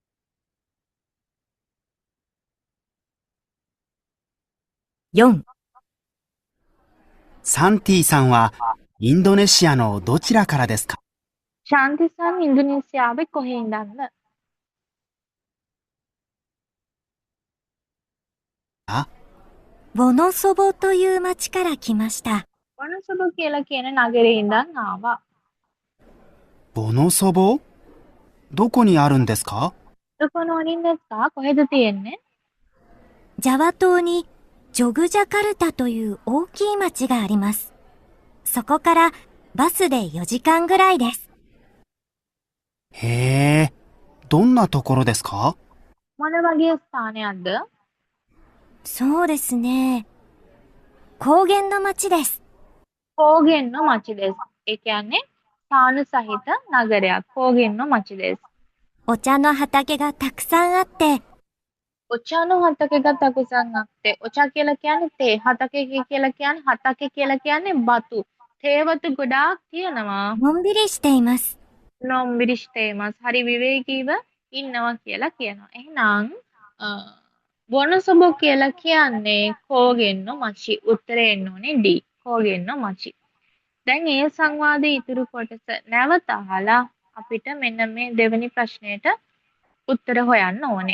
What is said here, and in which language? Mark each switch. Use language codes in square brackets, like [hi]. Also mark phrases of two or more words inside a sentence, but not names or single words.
[ja] 4、サンティさんはインドネシアのどちらからですか？ [si] ශාන්තිසන් ඉන්දුනීසියාවේ කොහේ ඉඳන්ද? [ja] あ、ボノソボという町から来ました。 [si] වනසොබ කියලා කියන නගරේ ඉඳන් ආවා. [ja] ボノソボ？どこにあるんですか？どこのお人ですか? [si] කොහෙද තියෙන්නේ? [ja] ジャワ島にジョグジャカルタという大きい町があります。そこからバスで4時間ぐらいです。へえ、どんなところですか？ [si] මොන වගේ ස්ථානයක්ද? [ja] そうですね。高原の町です。高原の町です. [si] ඒ කියන්නේ ස්ථාන සහිත නගරයක්. [ja] 高原の町です. お茶の畑がたくさんあって、お茶の畑がたくさんあって. [si] ඔචා කියලා කියන්නේ තේ. හතකෙක කියලා කියන්නේ හතකෙ කියලා කියන්නේ බතු. තේවතු ගොඩාක් තියෙනවා. [ja] のんびりしています。のんびりしています. [si] හරි විවේකීව ඉන්නවා කියලා කියනවා. එහෙනම් බොනසොබ කියලා කියන්නේ [ja] 高原の町. [si] උත්තරේ එන්න ඕනේ D. [ja] 高原の町. [si] දැන් ඒ සංවාදයේ ඉතුරු කොටස නැවත අහලා අපිට මෙන්න මේ දෙවෙනි ප්‍රශ්නයට උත්තර හොයන්න ඕනේ.